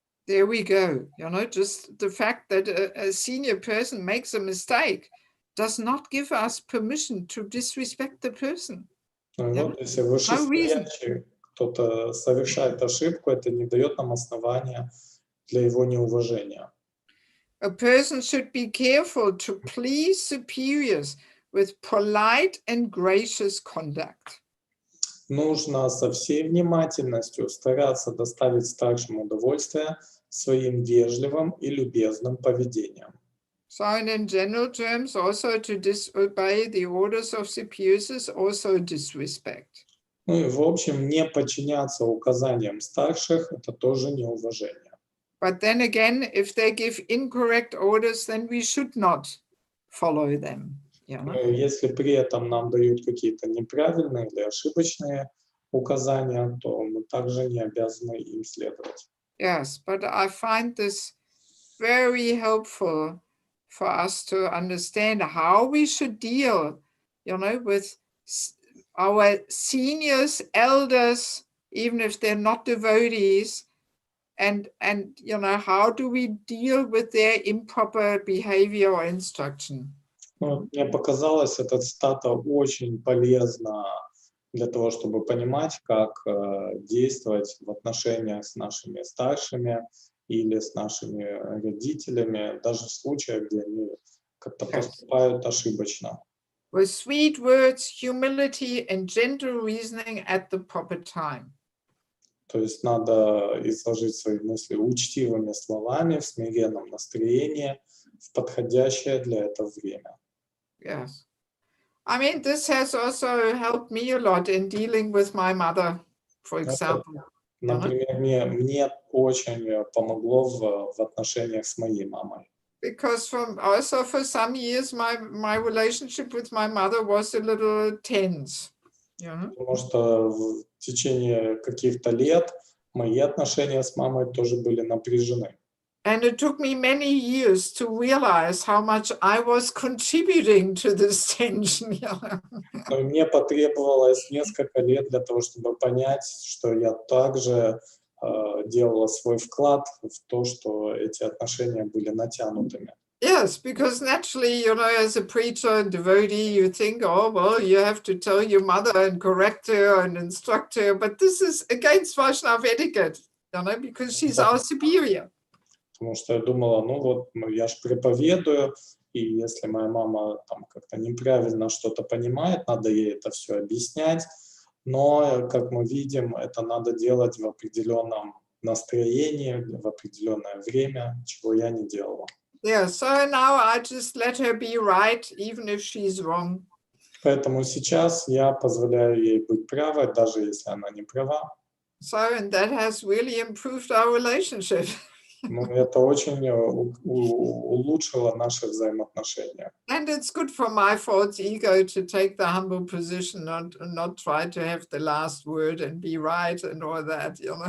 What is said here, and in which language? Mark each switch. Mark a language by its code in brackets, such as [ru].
[en] There we go. Just the fact that a senior person makes a mistake does not give us permission to disrespect the person. [ru] Вот, если вышестоящий кто-то совершает ошибку, это не дает нам основания для его неуважения. [en] A person should be careful to please superiors with polite and gracious conduct. [ru] Нужно со всей внимательностью стараться доставить старшим удовольствие своим вежливым и любезным поведением. [en] So in general terms, also to disobey the orders of superiors is also disrespect. [ru] И в общем, не подчиняться указаниям старших – это тоже неуважение. [en] But then again, if they give incorrect orders, then we should not follow them. [ru] Если при этом нам дают какие-то неправильные или ошибочные указания, то мы также не обязаны им следовать. [en] Yes, but I find this very helpful for us to understand how we should deal, with our seniors, elders, even if they're not devotees, and how do we deal with their improper behavior or instruction. [ru] Мне показалась эта цитата очень полезна для того, чтобы понимать, как действовать в отношениях с нашими старшими или с нашими родителями, даже в случаях, где они как-то поступают ошибочно. [en] With sweet words, humility, and gentle reasoning at the proper time. [ru] То есть надо изложить свои мысли учтивыми словами, в смиренном настроении, в подходящее для этого время. [en] Yes. I mean, this has also helped me a lot in dealing with my mother, for example. [ru] Например, мне очень помогло в отношениях с моей мамой. [en] Because also for some years, my relationship with my mother was a little tense. [ru] Потому что в течение каких-то лет мои отношения с мамой тоже были напряжены. [en] And it took me many years to realize how much I was contributing to this tension. [ru] Но мне потребовалось несколько лет для того, чтобы понять, что я также делала свой вклад в то, что эти отношения были натянутыми. [en] Yes, because naturally, as a preacher and devotee, you think, oh, well, you have to tell your mother and correct her and instruct her. But this is against Vaishnava etiquette, because she's our superior. [ru] Потому что я думала, я же проповедую, и если моя мама там как-то неправильно что-то понимает, надо ей это все объяснять. Но, как мы видим, это надо делать в определенном настроении, в определенное время, чего я не делала. [en] Yeah, so now I just let her be right, even if she's wrong. [ru] Поэтому сейчас я позволяю ей быть правой, даже если она не права. [en] So, and that has really improved our relationship. [ru] Это очень улучшило наши взаимоотношения. [en] And it's good for my false ego to take the humble position and not try to have the last word and be right and all that.